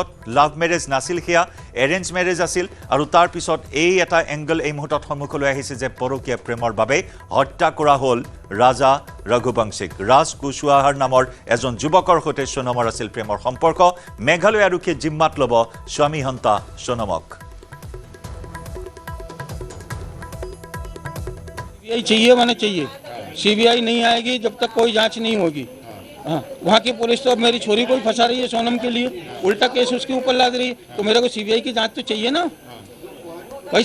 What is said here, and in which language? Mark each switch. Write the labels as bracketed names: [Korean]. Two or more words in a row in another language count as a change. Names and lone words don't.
[English] love marriage [Assamese] নাছিল, সেয়া [English] arrange marriage [Assamese] আছিল। আৰু তাৰপিছত এই এটা এংগল এই মুহূৰ্তত সন্মুখলৈ আহিছে যে পৰকীয়া প্ৰেমৰ বাবে হত্যা কৰা হ'ল ৰাজা ৰঘুবংশীক। ৰাজ কুশৱাহাৰ নামৰ এজন যুৱকৰ সৈতে সোনমৰ আছিল প্ৰেমৰ সম্পৰ্ক। মেঘালয় আৰক্ষীয়ে জিম্মাত ল'ব স্বামী হন্তা সোনমক। [Hindi] सीबीआई चाहिए माने चाहिए। सीबीआई नहीं आएगी जब तक कोई जांच नहीं होगी। हाँ, वहाँ की पुलिस तो अब मेरी छोरी को ही फंसा रही है सोनम के लिए, उल्टा केस उसके ऊपर लाद रही है। तो मेरे को सीबीआई की जांच तो चाहिए ना भाई।